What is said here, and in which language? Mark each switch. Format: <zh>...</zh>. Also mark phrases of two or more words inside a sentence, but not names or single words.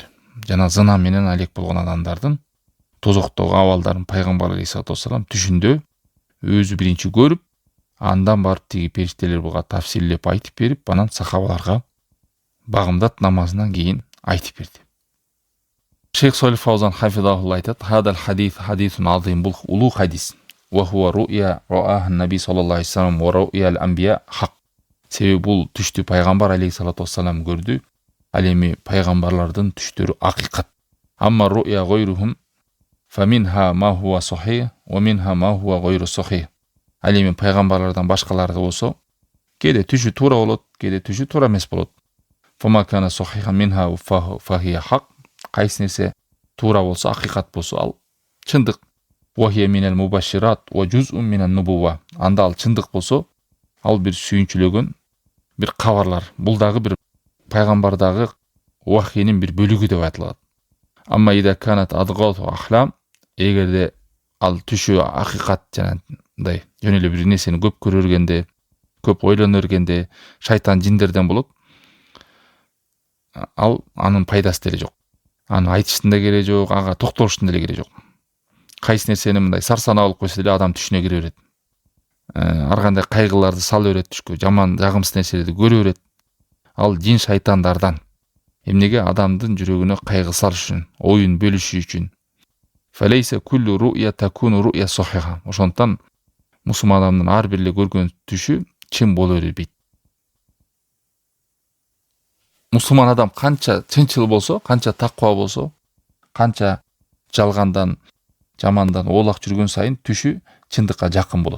<ky>Жана зына менен алек болгон адамдардын тозоктогу абалдарын пайгамбар</ky> <ar>عليه الصلاة والسلام</ar> <ky>түшүндө өзү биринчи көрүп, андан барып тиги периштелер буга тафсирлеп айтып берип, анан сахабаларга багымдат намазынан кийин айтып берди. Шейх Солих Фаузан хафизахулла айтат:</ky> <ar>"هذا الحديث حديث عظيم",</ar> <ky>бул улуу хадис.</ky> <ar>وهو رؤيا رآها نبي صلى الله عليه وسلم ورؤيا الأنبياء حق.</ar> <ky>Себеби бул түштү пайгамбар</ky> <ar>عليه الصلاة والسلام</ar> <ky>көрдү. Ал эми пайгамбарлардын түштөрү акыйкат.</ky> <ar>أما رؤيا غيرهم فمنها ما هو صحيح ومنها ما هو غير صحيح.</ar> <ky>Ал эми пайгамбарлардан башкалары болсо, кээде түшү туура болот, кээде түшү туура эмес болот.</ky> <ar>فما كان صحيحا منها فهي حق.</ar> <ky>Кайсы нерсе туура болсо, акыйкат болсо, ал чындык.</ky> <ar>وهي من المبشرات وجزء من النبوة.</ar> <ky>Анда ал чындык болсо, ал бир сүйүнчүлөгөн бир кабарлар. Бул дагы бир пайгамбардагы вахийнин бир бөлүгү деп айтылат.</ky> <ar>أما إذا كانت أضغاث أحلام,</ar> <ky>эгерде ал түшү акыйкат жанагындай жөн эле бир нерсени көп көрө бергенде, көп ойлоно бергенде шайтан жиндерден болот, ал анын пайдасы деле жок. Аны айтыштын да кереги жок, ага токтолуштун деле кереги жок. Кайсы нерсени мындай сарсана алып койсо деле адам түшүнө кире берет. Ар кандай кайгыларды сала берет түшкө, жаман, жагымсыз нерселерди көрө берет. Ал жин шайтандардан. Эмнеге? Адамдын жүрөгүнө кайгы салыш үчүн, оюн бөлүшү үчүн.</ky> <ar>فليس كل رؤيا تكون رؤيا صحيحة.</ar> <ky>Ошондон мусулман адамдын ар бир эле көргөн түшү чын боло бербейт. Мусулман адам канча чынчыл болсо, канча таква болсо, канча жалгандан, жамандан оолак жүргөн сайын түшү чындыкка жакын болот.</ky>